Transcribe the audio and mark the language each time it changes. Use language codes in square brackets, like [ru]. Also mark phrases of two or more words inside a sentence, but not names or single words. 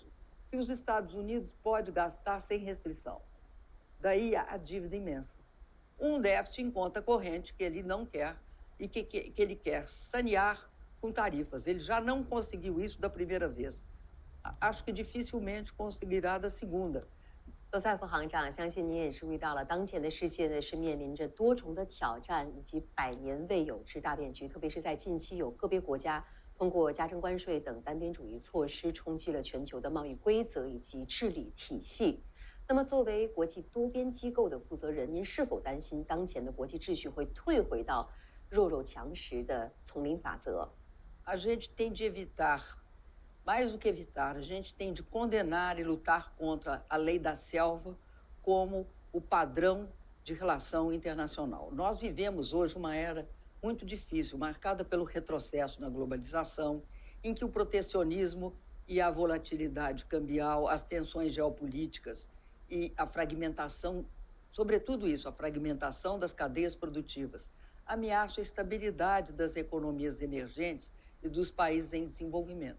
[pt] Que os Estados Unidos podem gastar sem restrição. Daí a dívida imensa. Um déficit em conta corrente que ele não quer e que ele quer sanear com tarifas. Ele já não conseguiu isso da primeira vez. Acho que dificilmente conseguirá da segunda. [zh] 罗塞夫行长，相信你也注意到了，当前的世界呢是面临着多重的挑战以及百年未有之大变局，特别是在近期有个别国家通过加征关税等单边主义措施冲击了全球的贸易规则以及治理体系。那么，作为国际多边机构的负责人，您是否担心当前的国际秩序会退回到弱肉强食的丛林法则？ [pt] A gente tem de evitar, mais do que evitar, a gente tem de condenar e lutar contra a lei da selva como o padrão de relação internacional. Nós vivemos hoje uma era muito difícil, marcada pelo retrocesso na globalização, em que o protecionismo e a volatilidade cambial, as tensões geopolíticas e a fragmentação, sobretudo isso, a fragmentação das cadeias produtivas, ameaçam a estabilidade das economias emergentes e dos países em desenvolvimento.